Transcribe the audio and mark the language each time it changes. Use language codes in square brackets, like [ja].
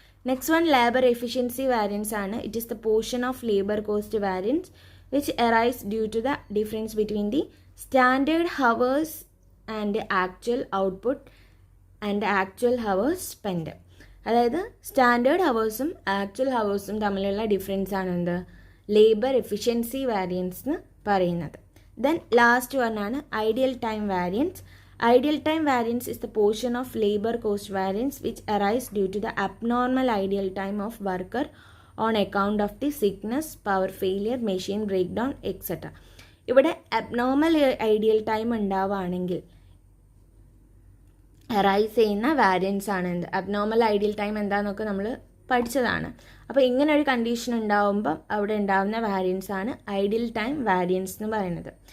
[en] Next one labour efficiency variance ആണ്. It is the portion of labour cost variance which arise due to the difference between the standard hours and actual output and actual hours spend. [ml] അതായത് standard ഹവേഴ്സും actual ഹവേഴ്സും തമ്മിലുള്ള difference ആണ് എന്ത് labour efficiency variance എന്ന് പറയുന്നത്. [en] Then last one ആണ് ideal time variance. Ideal time variance is the portion of labor cost variance which arise due to the abnormal ideal time of worker on account of the sickness, power failure, machine breakdown, etc. [ml] ഇവിടെ abnormal ideal time ഉണ്ടാവുകയാണെങ്കിൽ arise ചെയ്യുന്ന variance ആണ് എന്ത് abnormal ideal time എന്താണെന്നൊക്കെ നമ്മൾ പഠിച്ചതാണ്. അപ്പോൾ ഇങ്ങനെ ഒരു കണ്ടീഷൻ ഉണ്ടാവുമ്പം അവിടെ ഉണ്ടാവുന്ന വാരിയൻസ് ആണ് ഐഡിയൽ ടൈം വാരിയൻസ് എന്ന് പറയുന്നത്.